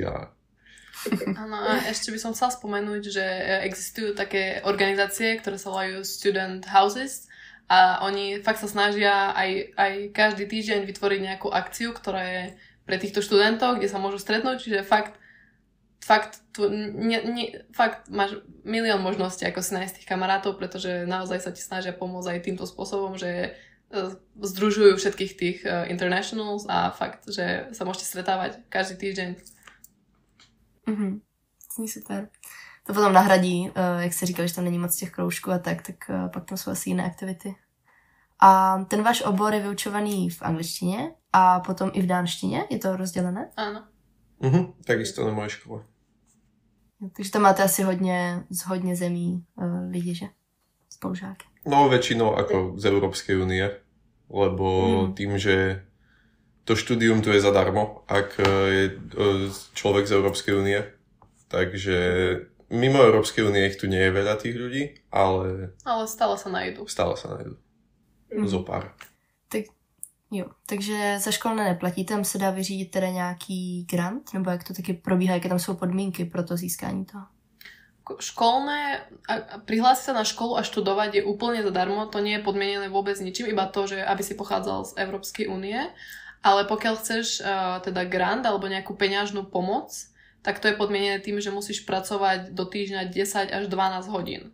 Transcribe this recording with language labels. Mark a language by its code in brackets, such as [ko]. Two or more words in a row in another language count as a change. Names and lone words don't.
[sk] Áno, a ešte by som chcela spomenúť, že existujú také organizácie, ktoré sa volajú [en] Student Houses [sk] a oni fakt sa snažia aj každý týždeň vytvoriť nejakú akciu, ktorá je pre týchto študentov, kde sa môžu stretnúť, čiže fakt fakt, fakt máš milión možností, ako si nájsť tých kamarátov, pretože naozaj sa ti snažia pomôcť aj týmto spôsobom, že združujú všetkých tých internationals a fakt, že sa môžete stretávať každý týždeň. Super. [cs] To potom nahradí, jak jsi říkal, že tam není moc těch kroužků a tak pak tam jsou asi jiné aktivity. A ten váš obor je vyučovaný v angličtině a potom i v dánštině? Je to rozdělené? [sk] Áno. Takisto na mojej škole. [cs] Takže tam máte asi z hodně zemí lidi, že? Spolužáky. [sk] No väčšinou ako z Európskej únie, lebo tým, že to štúdium tu je zadarmo, ak je človek z Európskej únie, takže mimo Európskej únie ich tu nie je veľa tých ľudí, ale stále sa nájdú. Zopár. [cs] Takže za školné neplatí, tam se dá vyřídit teda nějaký grant, nebo jak to taky probíhá, jaké tam jsou podmínky pro to získání toho? [sk] Školné, prihlásiť sa na školu a študovať je úplne zadarmo, to nie je podmienené vôbec ničím, iba to, že aby si pochádzal z Európskej únie, ale pokiaľ chceš teda grant alebo nejakú peňažnú pomoc, tak to je podmienené tým, že musíš pracovať do týždňa 10 až 12 hodín.